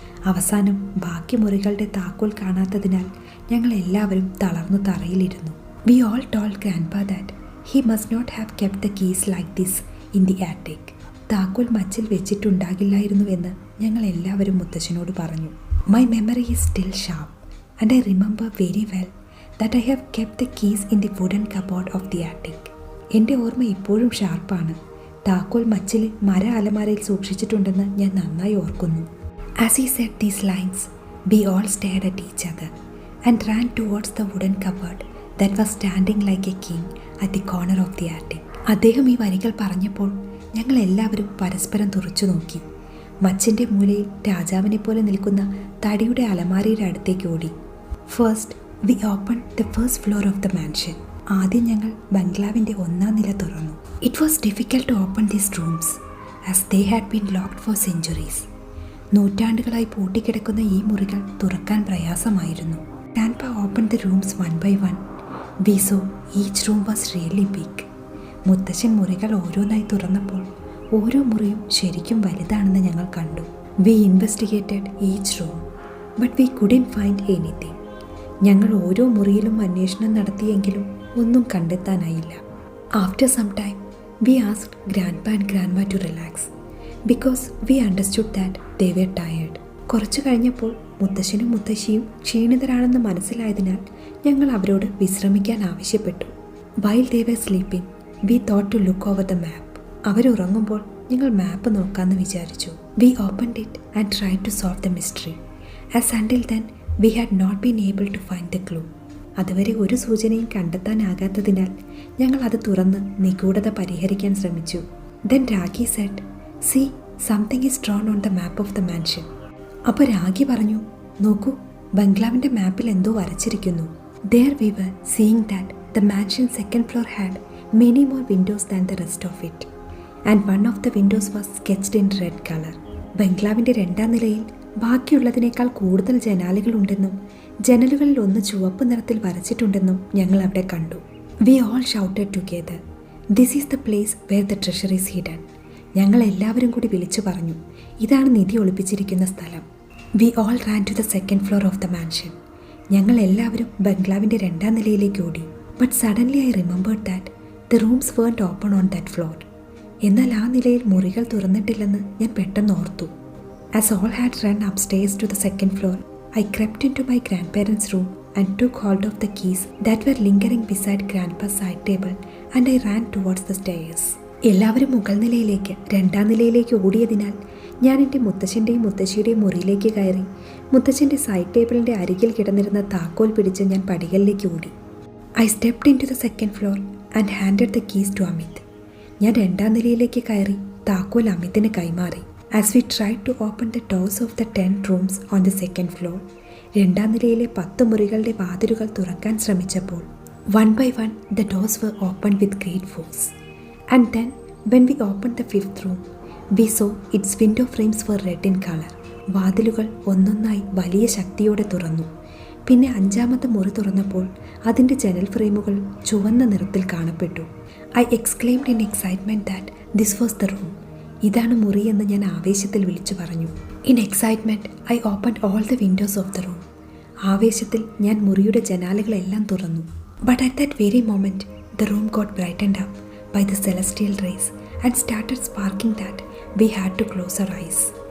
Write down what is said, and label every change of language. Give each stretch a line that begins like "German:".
Malayalam: അവസാനം ബാക്കി മുറികളുടെ താക്കോൽ കാണാത്തതിനാൽ ഞങ്ങൾ എല്ലാവരും തളർന്നു തറയിലിരുന്നു.
English: We all told grandpa that he must not have kept the keys like this in the attic.
Malayalam: താക്കോൽ മച്ചിൽ വെച്ചിട്ടുണ്ടാകില്ലായിരുന്നുവെന്ന് ഞങ്ങൾ എല്ലാവരും മുത്തശ്ശനോട് പറഞ്ഞു.
English: My memory is still sharp and I remember very well that I have kept the keys in the wooden cupboard of the attic.
Malayalam: എൻ്റെ ഓർമ്മ ഇപ്പോഴും ഷാർപ്പാണ്. താക്കോൽ മച്ചിൽ മര അലമാരയിൽ സൂക്ഷിച്ചിട്ടുണ്ടെന്ന് ഞാൻ നന്നായി ഓർക്കുന്നു.
English: As he said these lines, we all stared at each other and ran towards the wooden cupboard that was standing like a king at the corner of the attic.
Malayalam: അദ്ദേഹം ഈ വരികൾ പറഞ്ഞപ്പോൾ ഞങ്ങൾ എല്ലാവരും പരസ്പരം തുറച്ചു നോക്കി. മച്ചിൻ്റെ മൂലയിൽ രാജാവിനെ പോലെ നിൽക്കുന്ന തടിയുടെ അലമാരയുടെ അടുത്തേക്ക് ഓടി.
English: First we opened the first floor of the mansion.
Malayalam: ആദ്യം ഞങ്ങൾ ബംഗ്ലാവിൻ്റെ 1ാം നില തുറന്നു.
English: It was difficult to open these rooms as they had been locked for centuries.
Malayalam: നൂറ്റാണ്ടുകളായി പൂട്ടിക്കിടക്കുന്ന ഈ മുറികൾ തുറക്കാൻ പ്രയാസമായിരുന്നു.
English: Grandpa opened the rooms one by one. We saw each room was really big.
Malayalam: മുത്തശ്ശൻ മുറികൾ ഓരോന്നായി തുറന്നപ്പോൾ ഓരോ മുറിയും ശരിക്കും വലുതാണെന്ന് ഞങ്ങൾ കണ്ടു.
English: We investigated each room, but we couldn't find anything.
Malayalam: ഞങ്ങൾ ഓരോ മുറിയിലും അന്വേഷണം നടത്തിയെങ്കിലും ഒന്നും കണ്ടെത്താനായില്ല.
English: After some time we asked grandpa and grandma to relax because we understood that they were tired.
Malayalam: കുറച്ചു കഴിഞ്ഞപ്പോൾ മുത്തശ്ശനും മുത്തശ്ശിയും ക്ഷീണിതരാണെന്ന് മനസ്സിലായതിനാൽ ഞങ്ങൾ അവരോട് വിശ്രമിക്കാൻ ആവശ്യപ്പെട്ടു.
English: While they were sleeping we thought to look over the map.
Malayalam: അവരുറങ്ങുമ്പോൾ ഞങ്ങൾ മാപ്പ് നോക്കാമെന്ന് വിചാരിച്ചു.
English: We opened it and try to solve the mystery as until then we had not been able to find the clue.
Malayalam: അതുവരെ ഒരു സൂചനയും കണ്ടെത്താനാകാത്തതിനാൽ ഞങ്ങൾ അത് തുറന്ന് നിഗൂഢത പരിഹരിക്കാൻ ശ്രമിച്ചു.
English: Then Ragi said, "See, something is drawn on the map of the mansion."
Malayalam: അപ്പോൾ രാഗി പറഞ്ഞു, നോക്കൂ, ബംഗ്ലാവിൻ്റെ മാപ്പിൽ എന്തോ വരച്ചിരിക്കുന്നു.
English: There we were seeing that the mansion's second floor had many more windows than the rest of it, and one of the windows was sketched in red color.
Malayalam: ബംഗ്ലാവിൻ്റെ 2ാം നിലയിൽ ബാക്കിയുള്ളതിനേക്കാൾ കൂടുതൽ ജനാലകളുണ്ടെന്നും ജനലുകളിൽ ഒന്ന് ചുവപ്പ് നിറത്തിൽ വരച്ചിട്ടുണ്ടെന്നും ഞങ്ങൾ അവിടെ കണ്ടു.
English: We all shouted together, this is the place where the treasure is hidden.
Malayalam: ഞങ്ങൾ എല്ലാവരും കൂടി വിളിച്ചു പറഞ്ഞു, ഇതാണ് നിധി ഒളിപ്പിച്ചിരിക്കുന്ന സ്ഥലം.
English: We all ran to the second floor of the mansion.
Malayalam: ഞങ്ങൾ എല്ലാവരും ബംഗ്ലാവിൻ്റെ 2ാം നിലയിലേക്ക് ഓടി.
English: But suddenly I remembered that the rooms weren't open on that floor.
Malayalam: എന്നാൽ ആ നിലയിൽ മുറികൾ തുറന്നിട്ടില്ലെന്ന് ഞാൻ പെട്ടെന്ന് ഓർത്തു.
English: As all had run upstairs to the second floor, I crept into my grandparents' room and took hold of the keys that were lingering beside Grandpa's side table, and I ran towards the stairs.
Malayalam: എല്ലാവരും മുകൾ നിലയിലേക്ക് 2ാം നിലയിലേക്ക് ഓടിയതിനാൽ ഞാൻ എൻ്റെ മുത്തശ്ശൻ്റെയും മുത്തശ്ശിയുടെയും മുറിയിലേക്ക് കയറി മുത്തശ്ശൻ്റെ side ടേബിളിൻ്റെ അരികിൽ കിടന്നിരുന്ന താക്കോൽ പിടിച്ച് ഞാൻ പടികളിലേക്ക് ഓടി.
English: I stepped into the second floor and handed the keys to Amit.
Malayalam: ഞാൻ 2ാം നിലയിലേക്ക് കയറി താക്കോൽ അമിതിന് കൈമാറി.
English: As we tried to open the doors of the 10 rooms on the second floor,
Malayalam: 2ാം നിലയിലെ 10 മുറികളുടെ വാതിലുകൾ തുറക്കാൻ ശ്രമിച്ചപ്പോൾ
English: one by one the doors were opened with great force. And then when we opened the 5th room, we saw its window frames were red in color.
Malayalam: വാതിലുകൾ ഒന്നൊന്നായി വലിയ ശക്തിയോടെ തുറന്നു. പിന്നെ 5ാമത്തെ മുറി തുറന്നപ്പോൾ അതിൻ്റെ ജനൽ ഫ്രെയിമുകൾ ചുവന്ന നിറത്തിൽ കാണപ്പെട്ടു.
English: I exclaimed in excitement that this was the room.
Malayalam: ഇതാണ് മുറി എന്ന് ഞാൻ ആവേശത്തിൽ വിളിച്ചു പറഞ്ഞു.
English: In excitement I opened all the windows of the room.
Malayalam: ആവേശത്തിൽ ഞാൻ മുറിയുടെ ജനാലകളെല്ലാം തുറന്നു.
English: But at that very moment the room got brightened up by the celestial rays and started sparking that we had to close our eyes.